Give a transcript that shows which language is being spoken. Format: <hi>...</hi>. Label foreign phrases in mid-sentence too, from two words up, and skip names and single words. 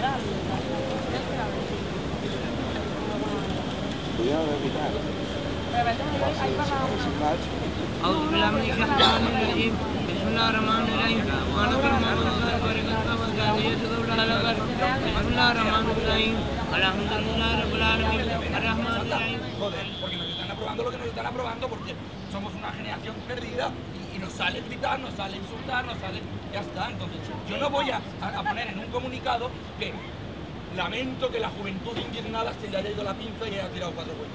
<ar>أعوذ بالله من الشيطان الرجيم. بسم الله الرحمن الرحيم. بسم الله الرحمن الرحيم. الحمد لله رب العالمين. الرحمن الرحيم.</ar> <es>Joder, porque nos están aprobando lo que nos están aprobando, porque somos una generación perdida y nos sale gritar, nos sale insultar, nos sale... Ya está, entonces yo no voy a poner en un comunicado que lamento que la juventud indignada se le haya ido la pinza y haya tirado 4 huecos.</es>